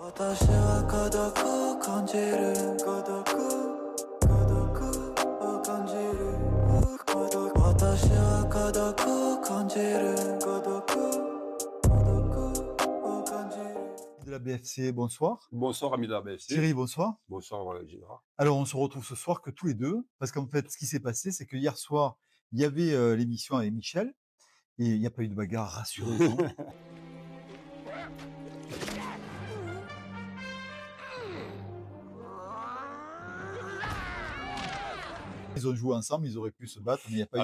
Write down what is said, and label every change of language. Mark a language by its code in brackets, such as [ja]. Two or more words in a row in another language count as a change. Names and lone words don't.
[ja] 私は孤独を感じる。私は孤独を感じる。 [fr] De la BFC, bonsoir. Bonsoir, ami de la BFC. Thierry, bonsoir. Bonsoir, Gérard. Alors, on se retrouve ce soir que tous les deux, parce qu'en fait, ce qui s'est passé, c'est que hier soir, il y avait l'émission avec Michel, et il n'y a pas eu de bagarre, rassurez-vous. Ils ont joué ensemble, ils auraient pu se battre, mais il n'y a pas eu